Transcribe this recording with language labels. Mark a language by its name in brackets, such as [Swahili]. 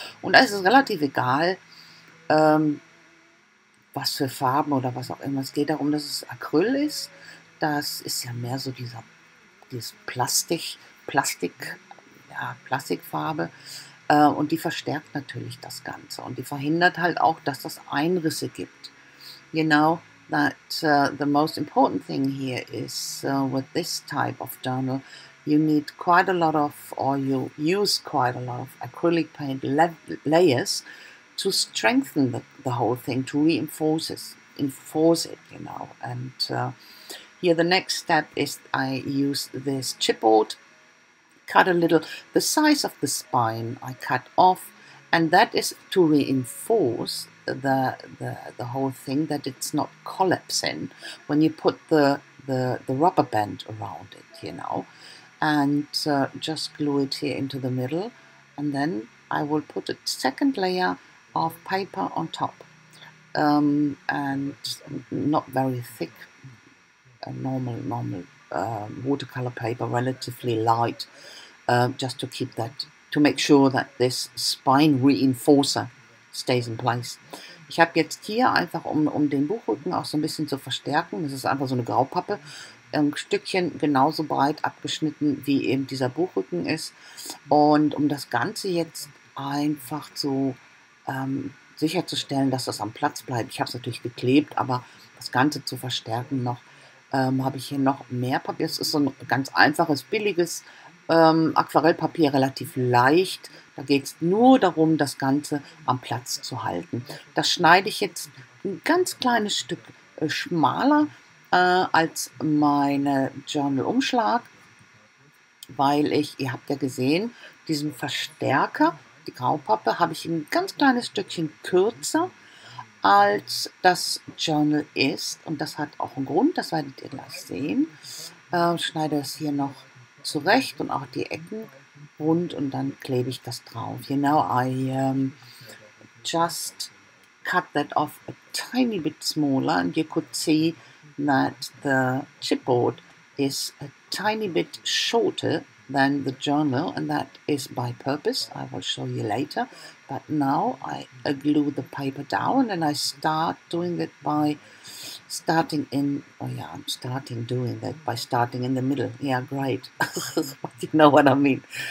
[German] Und da ist es relativ egal, was für Farben oder was auch immer. Es geht darum, dass es Acryl ist. Das ist ja mehr so dieses Plastikfarbe. Und die verstärkt natürlich das Ganze. Und die verhindert halt auch, dass das Einrisse gibt. [English] You know that the most important thing here is with this type of journal, you need quite a lot of, or you use quite a lot of acrylic paint layers to strengthen the whole thing, to reinforce it, you know. And here the next step is I use this chipboard, cut a little, the size of the spine I cut off, and that is to reinforce the whole thing, that it's not collapsing when you put the rubber band around it, you know. And just glue it here into the middle, and then I will put a second layer of paper on top, and not very thick, normal watercolor paper, relatively light, just to keep that, to make sure that this spine reinforcer stays in place. [German] Ich habe jetzt hier einfach, um den Buchrücken auch so ein bisschen zu verstärken, das ist einfach so eine Graupappe, ein Stückchen genauso breit abgeschnitten, wie eben dieser Buchrücken ist. Und um das Ganze jetzt einfach zu sicherzustellen, dass das am Platz bleibt, ich habe es natürlich geklebt, aber das Ganze zu verstärken noch, habe ich hier noch mehr Papier. Es ist so ein ganz einfaches, billiges Aquarellpapier, relativ leicht. Da geht es nur darum, das Ganze am Platz zu halten. Das schneide ich jetzt ein ganz kleines Stück schmaler als meine Journal-Umschlag, weil ihr habt ja gesehen, diesen Verstärker, die Graupappe, habe ich ein ganz kleines Stückchen kürzer als das Journal ist, und das hat auch einen Grund, das werdet ihr gleich sehen. Schneide es hier noch zurecht und auch die Ecken rund, und dann klebe ich das drauf. [English] You know, I just cut that off a tiny bit smaller, and you could see that the chipboard is a tiny bit shorter than the journal, and that is by purpose. I will show you later. But now I glue the paper down, and I start doing that by starting in, doing that by starting in the middle. Yeah, great. You know what I mean.